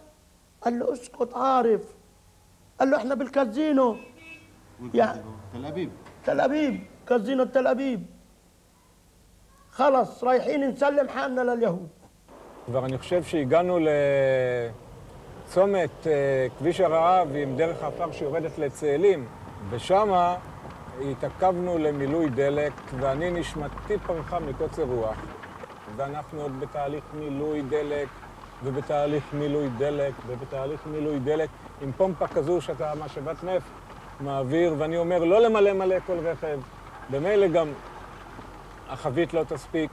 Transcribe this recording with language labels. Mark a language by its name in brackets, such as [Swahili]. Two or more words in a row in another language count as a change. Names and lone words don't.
[Arabic] قال له اسكت عارف. قال له احنا بالكازينو. يعني تل أبيب. تل أبيب، كازينو تل أبيب. خلص رايحين نسلم حالنا لليهود. [Hebrew] כבר אני חושב שהגענו לצומת כביש הרעב עם דרך העפר שיורדת לצאלים, ושמה התעכבנו למילוי דלק, ואני נשמתי פרחה מקוצר רוח. ואנחנו עוד בתהליך מילוי דלק, ובתהליך מילוי דלק, ובתהליך מילוי דלק, עם פומפה כזו שאתה משאבת נפט מעביר, ואני אומר לא למלא מלא כל רכב, במילא גם החבית לא תספיק.